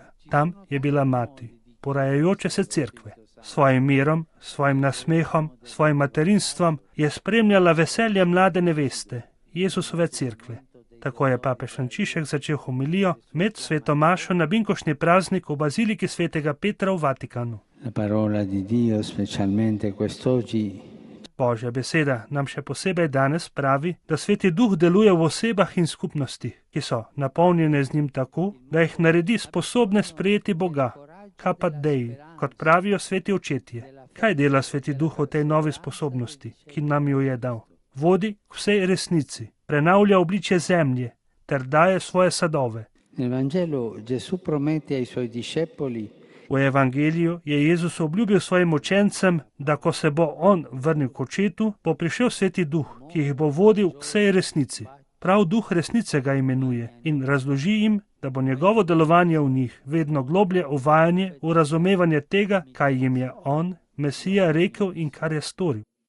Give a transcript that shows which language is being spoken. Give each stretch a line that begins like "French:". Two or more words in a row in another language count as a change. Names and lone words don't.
Slovenian: Tam je bila mati, porajajoče se cerkve. Svojim mirom, svojim nasmehom, svojim materinstvom je spremljala veselje mlade neveste, Jezusove cerkve. Tako je papež Frančišek začel homilijo med sveto mašo na binkoštni praznik v baziliki svetega Petra v Vatikanu.
Italian: La parola di Dio, specialmente quest'oggi,
Slovenian: Božja beseda nam še posebej danes pravi, da Sveti Duh deluje v osebah in skupnostih, ki so napolnjene z njim tako, da jih naredi sposobne sprejeti Boga,
Latin: kapat dei,
Slovenian: kot pravijo sveti očetje. Kaj dela Sveti Duh v tej novi sposobnosti, ki nam jo je dal? Vodi k vsej resnici, prenavlja obličje zemlje ter daje svoje sadove.
Italian: nel Vangelo Gesù promette ai suoi discepoli
Slovenian: V evangeliju je Jezus obljubil svojim učencem, da ko se bo on vrnil k očetu, bo prišel Sveti Duh, ki jih bo vodil k vsej resnici. Prav Duh resnice ga imenuje in razloži jim, da bo njegovo delovanje v njih vedno globlje uvajanje v razumevanje tega, kaj jim je on, Mesija, rekel in kar je storil.